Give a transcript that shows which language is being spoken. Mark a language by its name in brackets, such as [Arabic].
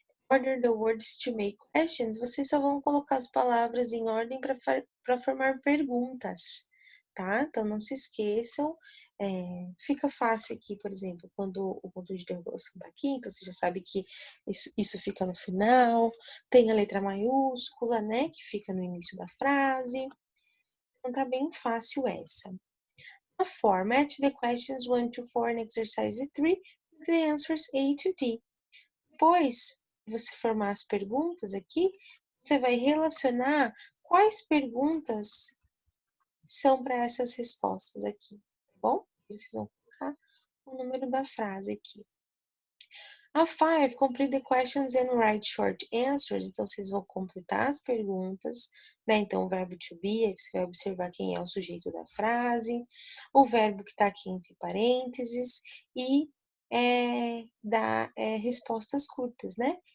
[English] order the words to make questions, [Portuguese] vocês só vão colocar as palavras em ordem para formar perguntas, tá? Então, não se esqueçam. Fica fácil aqui, por exemplo, quando o ponto de interrogação tá aqui, então você já sabe que isso fica no final, tem a letra maiúscula, né, que fica no início da frase. Então, tá bem fácil essa. [English] A format the questions 1 to 4 in exercise 3 with the answers A to D. [Portuguese] Depois que você formar as perguntas aqui, você vai relacionar quais perguntas são para essas respostas aqui, tá bom? Vocês vão colocar o número da frase aqui. [English] A 5, complete the questions and write short answers. [Portuguese] Então, vocês vão completar as perguntas, né? Então, o verbo to be, aí você vai observar quem é o sujeito da frase, o verbo que está aqui entre parênteses e dar respostas curtas, né?